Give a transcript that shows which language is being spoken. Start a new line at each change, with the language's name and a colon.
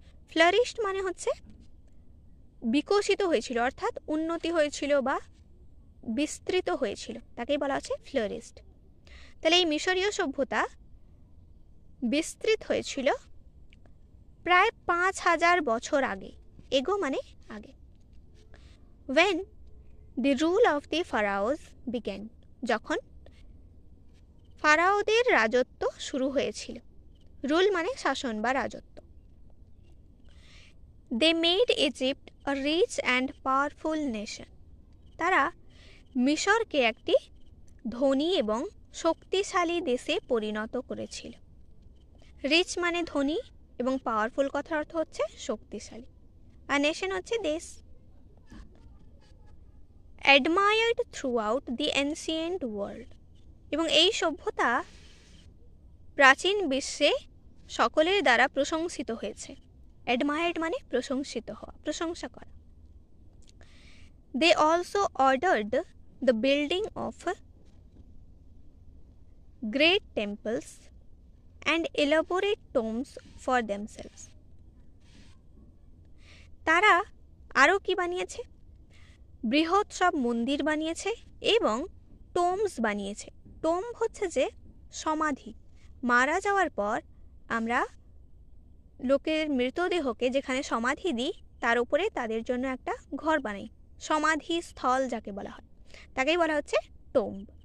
Bangla: Flourished মানে হচ্ছে বিকশিত হয়েছিল, অর্থাৎ উন্নতি হয়েছিল বা বিস্তৃত হয়েছিল, তাকেই বলা হচ্ছে ফ্লারিশড। তাহলে এই মিশরীয় সভ্যতা বিস্তৃত হয়েছিল প্রায় 5000 বছর আগে। এগো মানে আগে।
English: when the rule of the pharaohs began,
Bangla: যখন ফারাওদের রাজত্ব শুরু হয়েছিল। রুল মানে শাসন বা রাজত্ব।
English: they made Egypt a rich and powerful nation.
Bangla: তারা মিশরকে একটি ধনী এবং শক্তিশালী দেশে পরিণত করেছিল। রিচ মানে ধনী, এবং পাওয়ারফুল কথার অর্থ হচ্ছে শক্তিশালী, আর নেশন হচ্ছে দেশ।
English: admired throughout the ancient world,
Bangla: এবং এই সভ্যতা প্রাচীন বিশ্বে সকলের দ্বারা প্রশংসিত হয়েছে। অ্যাডমায়ার্ড মানে প্রশংসিত হওয়া, প্রশংসা করা।
English: They also ordered the building of great temples and elaborate tombs for themselves.
Bangla: তারা আরও কি বানিয়েছে? বৃহৎ সব মন্দির বানিয়েছে এবং টোম্বস বানিয়েছে। টোম্ব হচ্ছে যে সমাধি। মারা যাওয়ার পর আমরা লোকের মৃতদেহকে যেখানে সমাধি দিই, তার উপরে তাদের জন্য একটা ঘর বানাই, সমাধি স্থল যাকে বলা হয়, তাকেই বলা হচ্ছে টোম্ব।